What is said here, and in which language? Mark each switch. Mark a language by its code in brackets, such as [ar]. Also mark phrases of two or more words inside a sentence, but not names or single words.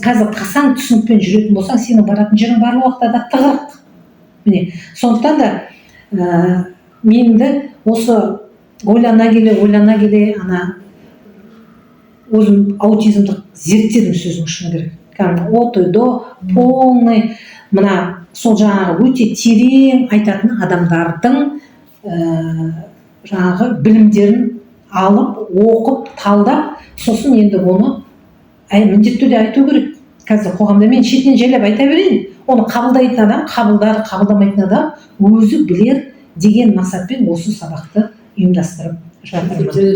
[kk] Қазір қасаң түсінікпен жүретін болсаң, сенің баратын жерің барлық уақытта да тығырық. Міне, сондықтан да менді осы ойлана келе ана өзім аутизмді зерттедім сөздің шыны керек. [ru] От и до полный, [kk] мына сол жаңағы өте терең айтатын адамдардың жаңағы білімдерін алып, оқып, талдап, сосын енді оны міндетті түрде айту керек. Қазір қоғамда мен шетінен жайлап айта берейін. Оны қабылдайтын адам, қабылдамайтын адам өзі білер деген мақсатпен осы сабақты ұйымдастырып жатырмын.